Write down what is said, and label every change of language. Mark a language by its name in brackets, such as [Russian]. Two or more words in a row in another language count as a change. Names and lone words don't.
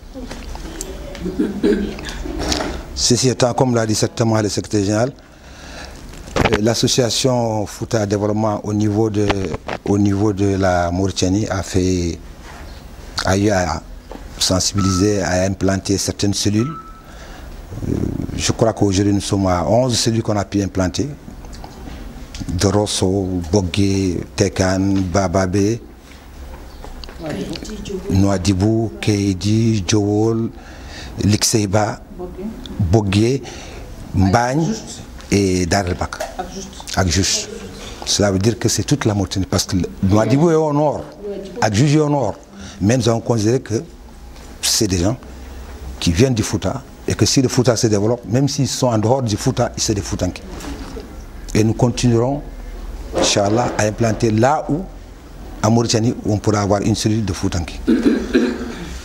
[French] Ceci étant, comme l'a dit certainement le secrétaire général, l'association Fouta Développement au niveau de la Mauritanie a eu à sensibiliser, à implanter certaines cellules. Je crois qu'aujourd'hui nous sommes à 11 cellules qu'on a pu implanter. De Rosso, Bogué, Tekan, Bababé, Nouadhibou, Kaïdi, Djowol, Lixeiba, Bogué, Mbagne et Darelbak. Akjouch. Cela veut dire que c'est toute la Mauritanie parce que Nouadhibou est au nord, Akjouch est au nord. Mais nous avons considéré que c'est des gens qui viennent du Fouta et que si le Fouta se développe, même s'ils sont en dehors du Fouta, c'est des Foutanké. Et nous continuerons, Inch'Allah, à implanter là où, en Mauritanie, où on pourra avoir une cellule de Foutanké.